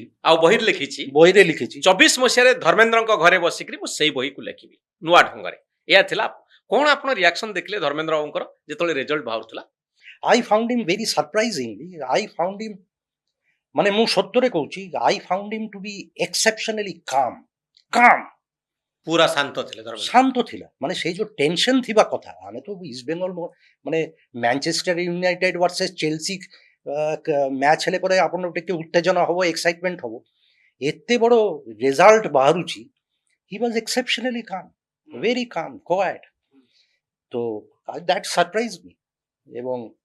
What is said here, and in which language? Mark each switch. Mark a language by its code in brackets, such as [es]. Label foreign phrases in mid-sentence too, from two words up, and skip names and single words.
[or] ଆଉ ବହିରେ ଲେଖିଛି 24 ମସିହାରେ ଧର୍ମେନ୍ଦ୍ରଙ୍କ ଘରେ ବସିକରି ମୁଁ ସେଇ ବହିକୁ ଲେଖିବି ନୂଆ ଢଙ୍ଗରେ ଏହା ଥିଲା କ'ଣ ଆପଣ ରିଆକ୍ସନ୍ ଦେଖିଲେ ଧର୍ମେନ୍ଦ୍ର ବାବୁଙ୍କର ଯେତେବେଳେ ରେଜଲ୍ଟ ବାହାରୁଥିଲା [en] I found him very surprisingly. I found him [or] ମାନେ ମୁଁ ସତ୍ୟରେ କହୁଛି [en] I found him to be exceptionally calm. [or] ପୁରା ଶାନ୍ତ ଥିଲା ମାନେ ସେଇ ଯୋଉ ଟେନସନ୍ ଥିବା କଥା ଆମେ ତ ଇଷ୍ଟ ବେଙ୍ଗଲ ମାନେ ମ୍ୟାଞ୍ଚେଷ୍ଟର ୟୁନାଇଟେଡ୍ ଭର୍ସେସ୍ ଚେଲସି ମ୍ୟାଚ୍ ହେଲେ ପରେ ଆପଣ ଟିକେ ଉତ୍ତେଜନା ହବ ଏକ୍ସାଇଟମେଣ୍ଟ ହବ ଏତେ ବଡ଼ ରେଜଲ୍ଟ ବାହାରୁଛି [en] he was exceptionally calm very calm quiet [or] ତ [en] that surprise me [or] ଏବଂ